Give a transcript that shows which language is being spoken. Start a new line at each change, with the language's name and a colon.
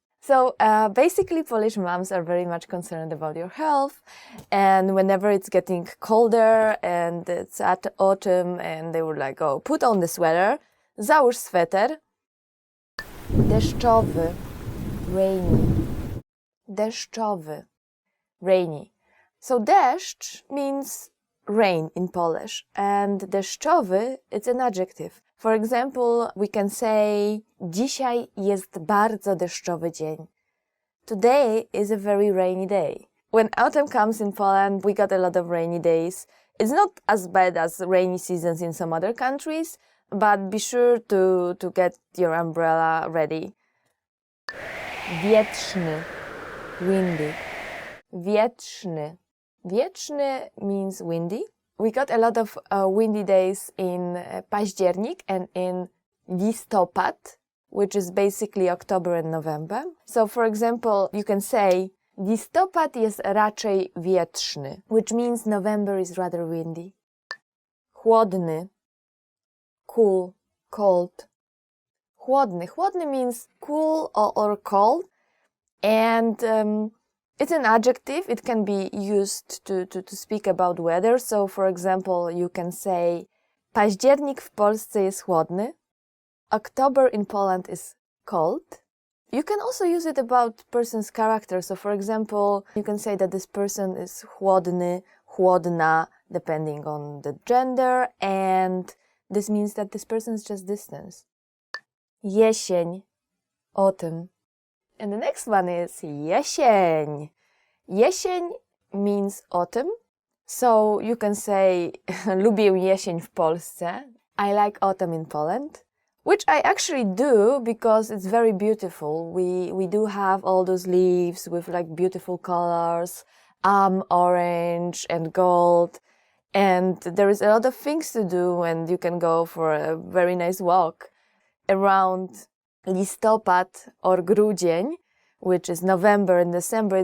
English: So basically Polish moms are very much concerned about your health, and whenever it's getting colder and it's at autumn and they would like, oh, put on the sweater,
Polish: załóż sweter.
English: Deszczowy, rainy. Deszczowy, rainy. So deszcz means rain in Polish, and deszczowy, it's an adjective. For example, we can say
Polish: dzisiaj jest bardzo deszczowy dzień.
English: Today is a very rainy day. When autumn comes in Poland, we got a lot of rainy days. It's not as bad as rainy seasons in some other countries, but be sure to get your umbrella ready. Wietrzny, windy. Wietrzny. Wietrzny means windy. We got a lot of windy days in październik and in listopad, which is basically October and November. So for example, you can say
Polish: listopad jest raczej wietrzny,
English: which means November is rather windy. Chłodny, cool, cold. Chłodny. Chłodny means cool or cold, and it's an adjective. It can be used to speak about weather. So for example, you can say
Polish: październik w Polsce jest chłodny.
English: October in Poland is cold. You can also use it about person's character. So for example, you can say that this person is chłodny, chłodna, depending on the gender, and this means that this person is just distance. Jesień, autumn. And the next one is jesień. Jesień means autumn. So you can say
Polish: lubię jesień w Polsce.
English: I like autumn in Poland. Which I actually do because it's very beautiful. We do have all those leaves with like beautiful colors, orange and gold. And there is a lot of things to do, and you can go for a very nice walk around listopad or grudzień, which is November and December.